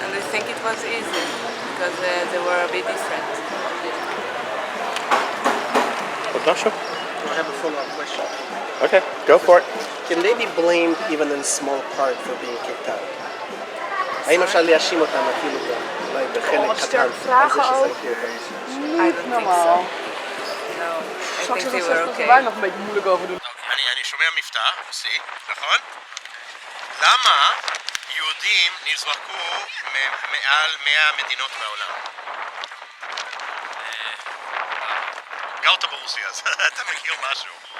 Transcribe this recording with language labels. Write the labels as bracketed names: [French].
[English] And they think it was easy because they were a bit different. [Hebrew] עוד משהו? [English] I have a follow-up question. Okay, go for it. Can they be blamed even in small part for being kicked out? [Hebrew] האם אפשר להאשים אותם אפילו אולי בחלק קטן על זה שזרקו אותם? [English] I don't think so. No, I think they were okay. [Hebrew] אני שומע מבטא, רוסי, נכון? למה יהודים נזרקו מעל 100 מדינות בעולם? גרת ברוסיה, אז אתה מכיר משהו.